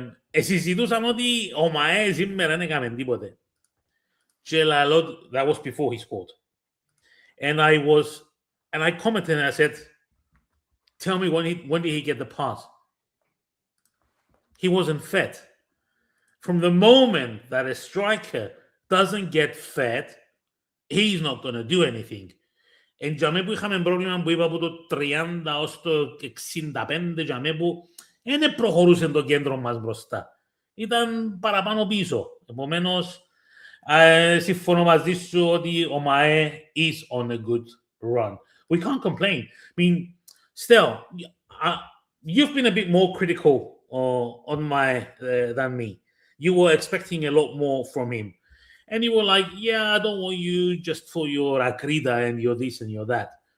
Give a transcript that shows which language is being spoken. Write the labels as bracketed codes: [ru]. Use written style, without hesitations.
[el] Συζητούσαμε ότι ο Μαέ σήμερα δεν έκαμε τίποτε. Και λαλό, [en] that was before he scored. And I commented and I said, tell me when did he get the pass? He wasn't fed. From the moment that a striker doesn't get fed, he's not going to do anything. [el] Εν τζαμέ που είχαμε πρόβλημα που είπα από το 30 ως το 65, τζαμέ που δεν προχωρούσε το κέντρο μας μπροστά. Ήταν παραπάνω πίσω. Επομένως, συμφωνώ μαζί σου ότι ο Μαέ [en] is on a good run. We can't complain. I mean, still, you've been a bit more critical on Mαέ than me. You were expecting a lot more from him. And you were like, yeah, I don't want you just for your akrida and your this and your that.